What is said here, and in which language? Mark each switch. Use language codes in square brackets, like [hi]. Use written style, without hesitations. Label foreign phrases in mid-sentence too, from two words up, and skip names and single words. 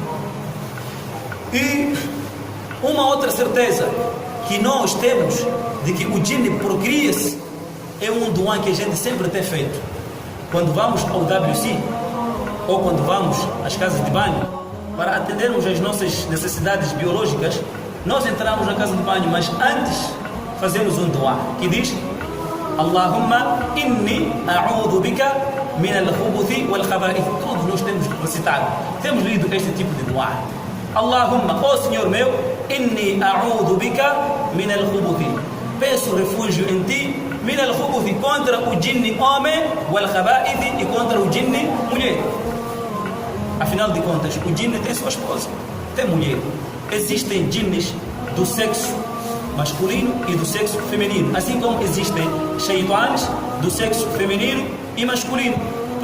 [pt] E uma outra certeza que nós temos de que o jinni procria-se é um doa que a gente sempre tem feito. Quando vamos ao WC ou quando vamos às casas de banho para atendermos às nossas necessidades biológicas, nós entramos na casa de banho, mas antes fazemos um dua que diz: [ar] اللهم إني أعوذ بك من الخبث والخبائث. [pt] Todos nós temos recitado, temos lido este tipo de dua. Allahumma, ó Senhor meu, [ar] إني أعوذ بك من الخبث. [pt] Peço refúgio em ti, [ar] من الخبث, [pt] contra o jinni homem, wal-khaba'ith, e contra o jinni mulher. Afinal de contas, o jinni tem sua esposa, tem mulher. Existem jinnis do sexo masculino e do sexo feminino, assim como existem shaitanes do sexo feminino e masculino.